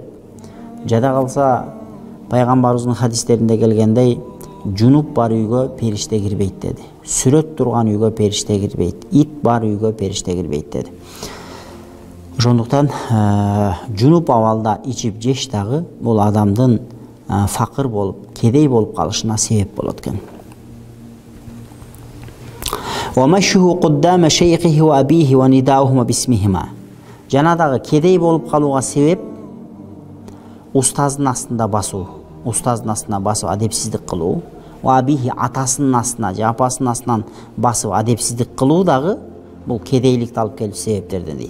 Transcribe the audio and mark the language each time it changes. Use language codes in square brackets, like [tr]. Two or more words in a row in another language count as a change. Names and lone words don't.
[ky] Жада калса пайгамбарыбыздын хадистеринде келгендей, жунуп бар үйгө периште кирбейт деди. Сүрөт турган үйгө периште кирбейт. Ит бар үйгө периште кирбейт деди. Ошондуктан жунуп абалда ичип жеш дагы бул адамдын факыр болуп, кедей болуп калышына себеп болот экен. [ar] ومشيه قدام شيخه وأبيه ونداؤهما باسميهما. [ky] Жана дагы кедей болуп калууга себеп устаздын астында басуу. Устаздын астына басып адепсиздик кылуу. [ar] وأبيه, [ky] атасынын астына же апасынын астынан басып адепсиздик кылуу дагы бул кедейликти алып келүүчү себептерден дейт.